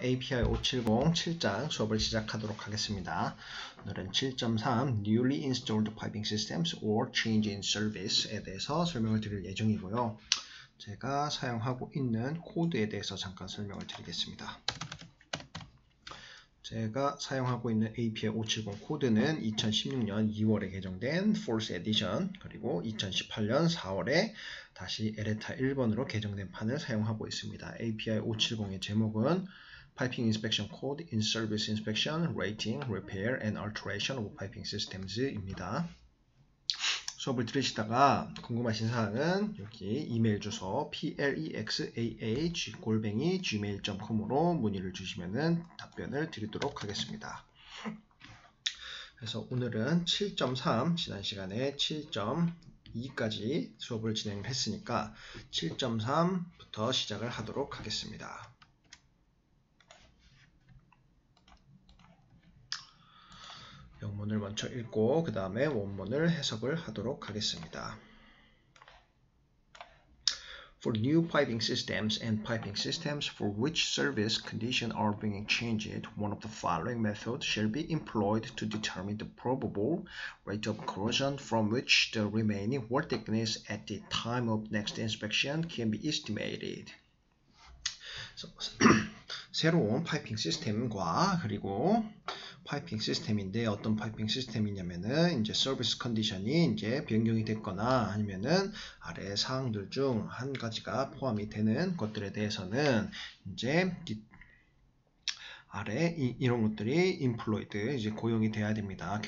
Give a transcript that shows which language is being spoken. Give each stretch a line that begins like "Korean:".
Korean: API 570 7장 수업을 시작하도록 하겠습니다. 오늘은 7.3 Newly Installed Piping Systems or Change in Service 에 대해서 설명을 드릴 예정이고요. 제가 사용하고 있는 코드에 대해서 잠깐 설명을 드리겠습니다. 제가 사용하고 있는 API 570 코드는 2016년 2월에 개정된 Fourth Edition 그리고 2018년 4월에 다시 에레타 1번으로 개정된 판을 사용하고 있습니다. API 570의 제목은 Piping Inspection Code in Service Inspection, Rating, Repair and Alteration of Piping Systems 입니다. 수업을 들으시다가 궁금하신 사항은 여기 이메일 주소 plexah@gmail.com으로 문의를 주시면 답변을 드리도록 하겠습니다. 그래서 오늘은 7.3 지난 시간에 7.2까지 수업을 진행했으니까 7.3부터 시작을 하도록 하겠습니다. 영문을 먼저 읽고 그 다음에 원문을 해석을 하도록 하겠습니다.
English: For new piping systems and piping systems for which service conditions are being changed, one of the following methods shall be employed to determine the probable rate of corrosion from which the remaining wall thickness at the time of next inspection can be estimated.
Korean: 새로운 파이핑 시스템과 그리고 파이핑 시스템인데 어떤 파이핑 시스템이냐면은 이제 서비스 컨디션이 이제 변경이 됐거나 아니면은 아래 사항들 중 한 가지가 포함이 되는 것들에 대해서는 이제 아래 이런 것들이 employed 이제 고용이 돼야 됩니다.